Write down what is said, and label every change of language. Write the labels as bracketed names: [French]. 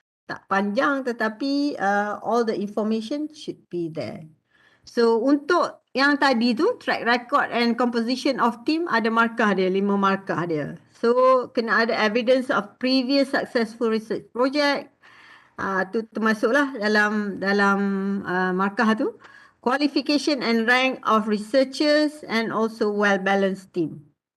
[Malay] Tak panjang tetapi [English] all the information should be there. [Malay] So untuk yang tadi tu, [English] track record and composition of team, [Malay] ada markah dia, 5 markah dia. [English] So [Malay] kena ada [English] evidence of previous successful research project. [Malay] Tu termasuklah dalam markah tu. [English] Qualification and rank of researchers and also well-balanced team.